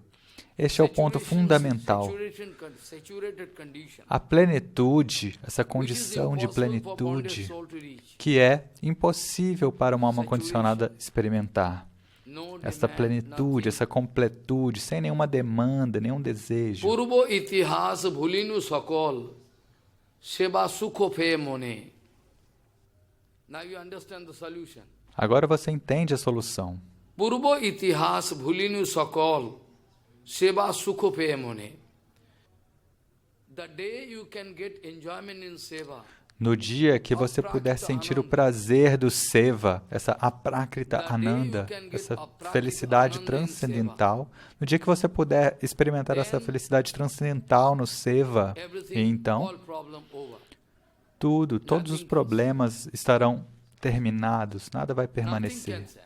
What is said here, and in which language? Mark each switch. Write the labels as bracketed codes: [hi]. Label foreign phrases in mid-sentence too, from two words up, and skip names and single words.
[pt] Este é o ponto fundamental. A plenitude, essa condição de plenitude, que é impossível para uma alma condicionada experimentar. Essa plenitude, essa completude, sem nenhuma demanda, nenhum desejo. [bn] পূর্ব ইতিহাস ভুলিনু সকল, সেবা সুখ পেয়ে মনে. [pt] Agora você entende a solução. [bn] পূর্ব ইতিহাস ভুলিনু সকল, সেবা সুখ পেয়ে মনে. [en] The day you can get enjoyment in seva. [pt] No dia que você puder sentir o prazer do Seva, essa [sa] अप्राकृत आनन्द, [pt] essa felicidade transcendental, no dia que você puder experimentar essa felicidade transcendental no Seva, então todos os problemas estarão terminados, nada vai permanecer.